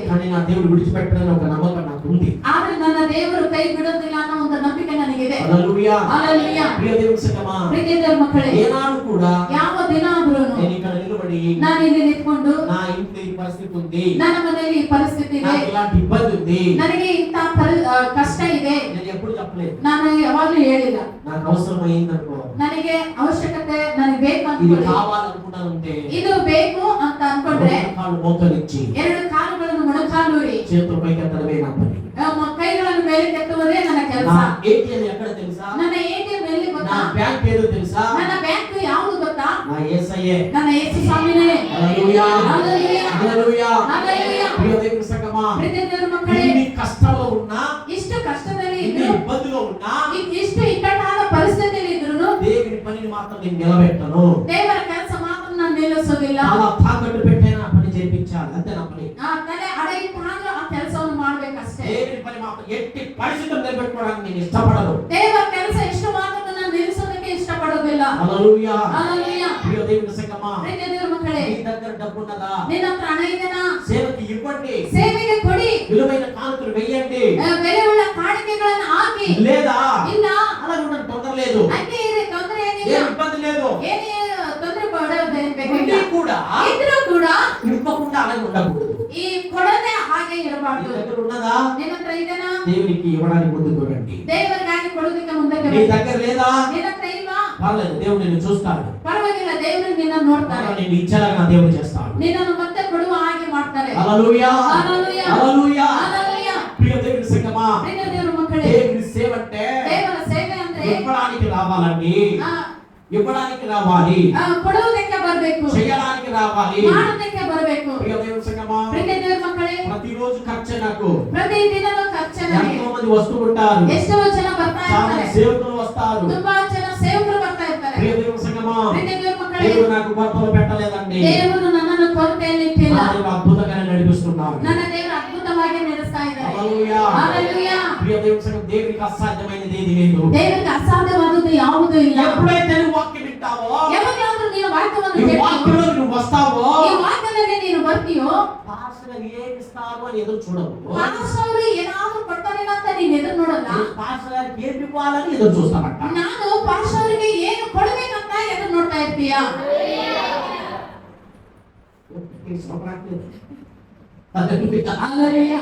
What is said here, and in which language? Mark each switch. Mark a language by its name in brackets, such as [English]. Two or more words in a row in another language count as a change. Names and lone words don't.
[Telugu] కానీ నా దేవుడు విడిచిపెట్టడని ఒక నమ్మకం నాకు ఉంది. [Kannada] ಆದ್ರೆ ನನ್ನ ದೇವರು ಕೈ ಬಿಡೋದಿಲ್ಲ ಅನ್ನೋ ಒಂದು ನಂಬಿಕೆ ನನಗಿದೆ. [Telugu] హల్లెలూయా. హల్లెలూయా. ప్రియ దేవుని సంగమా, [Kannada] ಪ್ರೀತಿಯ ದೇವರ ಮಕ್ಕಳೇ, [Telugu] ఏనాడు కూడా [Kannada] ಯಾವ ದಿನ ಆದ್ರೂ [Telugu] నేను ఇక్కడ నిలబడి [Kannada] ನಾನು ಇಲ್ಲಿ ನಿಂತ್ಕೊಂಡು [Telugu] నా ఇంట్లో ఈ పరిస్థితి ఉంది, [Kannada] ನನ್ನ ಮನೆಯಲ್ಲಿ ಈ ಪರಿಸ್ಥಿತಿ ಇದೆ, [Telugu] నాకు ఇలాంటి ఇబ్బంది ఉంది, [Kannada] ನನಗೆ ಇಂತ ಕಷ್ಟ ಇದೆ, [Telugu] నేను ఎప్పుడు చెప్పలేదు. [Kannada] ನಾನು ಯಾವಾಗ್ಲೂ ಹೇಳಿಲ್ಲ. [Telugu] నాకు అవసరమైందనుకో, [Kannada] ನನಗೆ ಅವಶ್ಯಕತೆ ನನಗೆ ಬೇಕು [Telugu] ఇది [Kannada] ಅನ್ಕೊಳ್ಳಿ, [Telugu] కావాలనుకుంటానంటే [Kannada] ಇದು ಬೇಕು ಅಂತ ಅನ್ಕೊಂಡ್ರೆ [Telugu] రెండు కాళ్ళు మోకరించి [Kannada] ಎರಡು ಕಾಲುಗಳನ್ನು ಮೊಣಕಾಲೂರಿ [Telugu] చేతుల పైకి ఎత్తడమే నా పని. [Kannada] ಕೈಗಳನ್ನು ಮೇಲೆ ಕೆತ್ತುವುದೇ ನನ್ನ ಕೆಲಸ. [Telugu] నా ఏటీఎం ఎక్కడ తెలుసా, [Kannada] ನನ್ನ ATM ಎಲ್ಲಿ [Telugu] నా [Kannada] ಗೊತ್ತಾ, [Telugu] బ్యాంక్ ఏదో తెలుసా, [Kannada] ನನ್ನ ಬ್ಯಾಂಕ್ ಯಾವುದು ಗೊತ್ತಾ, [Telugu] నా యేసయ్యే. [Kannada] ನನ್ನ ಯೇಸು ಸ್ವಾಮಿನೇ. [Telugu] హల్లెలూయా. హల్లెలూయా. హల్లెలూయా. హల్లెలూయా. ప్రియ దేవుని సంగమా, [Kannada] ಪ್ರೀತಿಯ ದೇವರ ಮಕ್ಕಳೇ, [Telugu] ఇన్ని కష్టాల్లో ఉన్నా, [Kannada] ಇಷ್ಟು ಕಷ್ಟದಲ್ಲಿ [Telugu] ఇన్ని [Kannada] ಇದ್ರು, [Telugu] ఇబ్బందులో ఉన్నా [Kannada] ಇಷ್ಟು ಇಕ್ಕಟ್ಟಾದ ಪರಿಸ್ಥಿತಿಯಲ್ಲಿ ಇದ್ರು [Telugu] దేవుని పనిని మాత్రం నేను నిలబెట్టను. [Kannada] ದೇವರ ಕೆಲಸ ಮಾತ್ರ ನಾನು ನಿಲ್ಲಿಸೋದಿಲ್ಲ. [Telugu] అలా తాకట్టు పెట్టైనా ఆ పని చేయించాలి, అంతే నా పని. [Kannada] ತಲೆ ಅಡಗಿಟ್ಟಾಗ ಆ ಕೆಲಸವನ್ನು ಮಾಡ್ಬೇಕಷ್ಟೇ. [Telugu] దేవుని పని మాత్రం ఎట్టి పరిస్థితుల్లో నిలబెట్టుకోవడానికి నేను ఇష్టపడను. [Kannada] ದೇವರ ಕೆಲಸ ಎಷ್ಟು ಮಾತ್ರ ನಾನು ನಿಲ್ಲಿಸೋದಕ್ಕೆ ಇಷ್ಟಪಡೋದಿಲ್ಲ. [Telugu] హల్లెలూయా. ಹల్లೆಲೂಯಾ. ప్రియ దేవుని సంగమా, [Kannada] ಪ್ರೀತಿಯ ದೇವರ ಮಕ್ಕಳೇ, [Telugu] మీ దగ్గర డబ్బు ఉన్నదా, [Kannada] ನಿನ್ನ ಹತ್ರ ಹಣ ಇದೆನಾ, [Telugu] సేవకి ఇవ్వండి, [Kannada] ಸೇವೆಗೆ ಕೊಡಿ, [Telugu] విలువైన కానుకలు వెయ్యండి. [Kannada] ಬೆಲೆಯುಳ್ಳ ಕಾಣಿಕೆಗಳನ್ನು ಹಾಕಿ. [Telugu] లేదా [Kannada] ಇಲ್ಲ [Telugu] అలా ఉండడం తొందర లేదు, [Kannada] ಹಂಗೆ ಇರಿ, ತೊಂದರೆ ಏನಿಲ್ಲ, [Telugu] ఏం ఇబ్బంది లేదు. [Kannada] ಏನೇ ತೊಂದರೆ ಪಡೋದೇನು [Telugu] ఉండి [Kannada] ಬೇಕಾಗಿಲ್ಲ. [Telugu] కూడా [Kannada] ಇದ್ರೂ ಕೂಡ [Telugu] ఇవ్వకుండా అలాగే ఉండకూడదు. [Kannada] ಈ ಕೊಡದೆ ಹಾಗೆ [Telugu] మీ [Kannada] ಇರಬಾರ್ದು. [Telugu] దగ్గర ఉన్నదా, [Kannada] ನಿನ್ನ ಹತ್ರ ಇದೆನಾ, [Telugu] దేవునికి ఇవ్వడానికి ముందు చూడండి. [Kannada] ದೇವರಿಗಾಗಿ ಕೊಡೋದಕ್ಕೆ ಮುಂದಕ್ಕೆ [Telugu] మీ [Kannada] ಬನ್ನಿ. [Telugu] దగ్గర లేదా, [Kannada] ನಿನ್ನ ಹತ್ರ ಇಲ್ವಾ, [Telugu] పర్లేదు, దేవుడు నిన్ను చూస్తాడు. [Kannada] ಪರವಾಗಿಲ್ಲ, ದೇವರು ನಿನ್ನ ನೋಡ್ತಾರೆ, [Telugu] నేను ఇచ్చేలాగా నా దేవుడు చేస్తాడు. [Kannada] ನಿನ್ನನ್ನು ಮತ್ತೆ ಕೊಡುವ ಹಾಗೆ ಮಾಡ್ತಾರೆ. [Telugu] హల్లెలూయా. హల్లెలూయా. హల్లెలూయా. [Kannada] ಹಲ್ಲೆಲೂಯಾ. [Telugu] ప్రియ దేవుని సంగమా, [Kannada] ಪ್ರೀತಿಯ ದೇವರ ಮಕ್ಕಳೇ, [Telugu] దేవుని సేవ అంటే [Kannada] ದೇವರ ಸೇವೆ ಅಂದ್ರೆ [Telugu] ఇవ్వడానికి రావాలండి, [Kannada] ಆ, [Telugu] ఇవ్వడానికి రావాలి, [Kannada] ಕೊಡುವುದಕ್ಕೆ ಬರಬೇಕು, [Telugu] చేయడానికి రావాలి. [Kannada] ಮಾಡೋದಕ್ಕೆ ಬರಬೇಕು. [Telugu] ప్రియ దేవుని సంగమా, [Kannada] ಪ್ರೀತಿಯ ದೇವರ ಮಕ್ಕಳೇ, [Telugu] ప్రతిరోజు ఖర్చు నాకు [Kannada] ಪ್ರತಿ ದಿನನೂ ಖರ್ಚನೆ. [Telugu] ఎంతో మంది వస్తూ ఉంటారు, [Kannada] ಎಷ್ಟೋ ಜನ ಬರ್ತಾ [Telugu] చాలా [Kannada] ಇರ್ತಾರೆ, [Telugu] సేవకులు వస్తారు. [Kannada] ತುಂಬಾ ಜನ ಸೇವಕರು ಬರ್ತಾ ಇರ್ತಾರೆ. [Telugu] ప్రియ దేవుని సంగమా, [Kannada] ಪ್ರೀತಿಯ ದೇವರ ಮಕ್ಕಳೇ, [Telugu] దేవుడు నాకు కొరతలు పెట్టలేదండి, [Kannada] ದೇವರು ನನ್ನನ್ನು ಕೊರತೆಯಲ್ಲಿ ಇಟ್ಟಿಲ್ಲ. [Telugu] నా దేవుడు అద్భుతంగానే నడిపిస్తున్నాడు. [Kannada] ನನ್ನ ದೇವರು ಅದ್ಭುತವಾಗಿ ನಡೆಸ್ತಾ ಇದ್ದಾರೆ. [Telugu] హల్లెలూయా. హల్లెలూయా. ప్రియ దేవుని సంగమా, దేవునికి అసాధ్యమైనది ఏది లేదు. [Kannada] ದೇವರಿಗೆ ಅಸಾಧ್ಯವಾದದ್ದು ಯಾವುದೂ ಇಲ್ಲ. [Telugu] ఎప్పుడైతే నువ్వు వాక్యం వింటావో, [Kannada] ಯಾವಾಗಲಾದ್ರೂ ನೀನು ವಾಕ್ಯವನ್ನು [Telugu] ఈ [Kannada] ಕೇಳ್ತೀಯೋ, [Telugu] వాక్యంలో నువ్వు వస్తావో, [Kannada] ಈ ವಾಕ್ಯದಲ್ಲಿ ನೀನು ಬರ್ತೀಯೋ, [Telugu] పాస్టర్ గారు ఏమి ఇస్తారు అని ఎదురు చూడవు, [Kannada] ಪಾಸ್ಟರ್ ಅವರು ಏನಾದ್ರೂ ಕೊಡ್ತಾರೇನೋ ಅಂತ ನೀನು ಎದುರು ನೋಡಲ್ಲ. [Telugu] పాస్టర్ గారికి ఏమి ఇవ్వాలని ఎదురు చూస్తామంట. [Kannada] ನಾನು ಪಾಸ್ಟರ್ ಅವರಿಗೆ ಏನು ಕೊಡಬೇಕಂತ ಎದುರು ನೋಡ್ತಾ ಇರ್ತೀಯ. ಹల్లೆಲೂಯಾ.